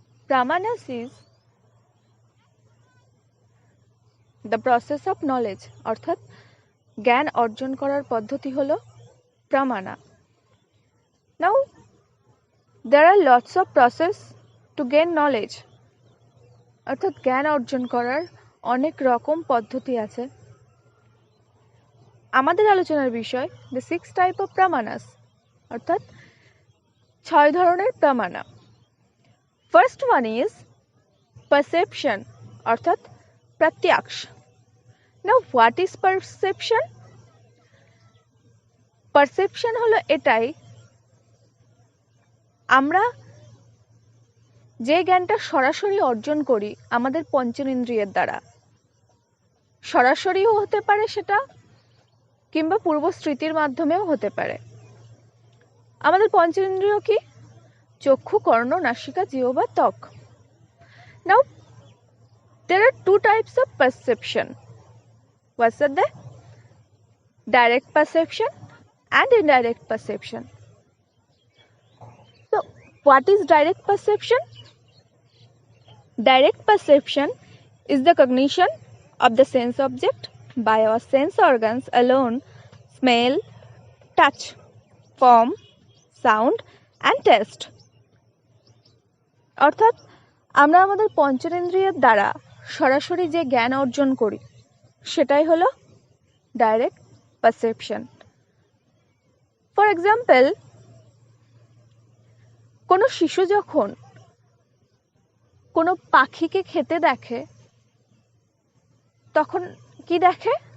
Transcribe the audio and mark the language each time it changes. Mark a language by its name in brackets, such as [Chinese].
[English] Pramanas is the process of knowledge, [Bangla] অর্থাৎ জ্ঞান অর্জন করার পদ্ধতি হলো প্রামানা. [English] Now there are lots of process to gain knowledge, [Bangla] অর্থাৎ জ্ঞান অর্জন করার অনেক রকম পদ্ধতি আছে. আমাদের আলোচনার বিষয় [English] the 6 type of pramanas, [Bangla] অর্থাৎ 6 ধরনের প্রামানা. [English] First one is perception, [Bangla] অর্থাৎ প্রত্যক্ষ. [English] Now what is perception? [Bangla] Perception হলো এটাই, আমরা যে জ্ঞানটা সরাসরি অর্জন করি আমাদের পঞ্চেন্দ্রিয়ের দ্বারা, সরাসরিও হতে পারে সেটা, কিংবা পূর্ব স্মৃতির মাধ্যমেও হতে পারে. আমাদের পঞ্চেন্দ্রিয় কি? চক্ষু, কর্ণ, নাসিকা, জিহ্বা, ত্বক. [English] Now there are 2 types of perception. What's that? Direct perception and indirect perception. So what is direct perception? Direct perception is the cognition of the sense object by our sense organs alone: smell, touch, form, sound and taste. [Bangla] অর্থাৎ আমরা আমাদের পঞ্চেন্দ্রিয়ের দ্বারা সরাসরি যে জ্ঞান অর্জন করি সেটাই হলো ডাইরেক্ট পারসেপশন. [English] for example, [Bangla] কোনো শিশু যখন কোনো পাখিকে খেতে দেখে তখন কি দেখে?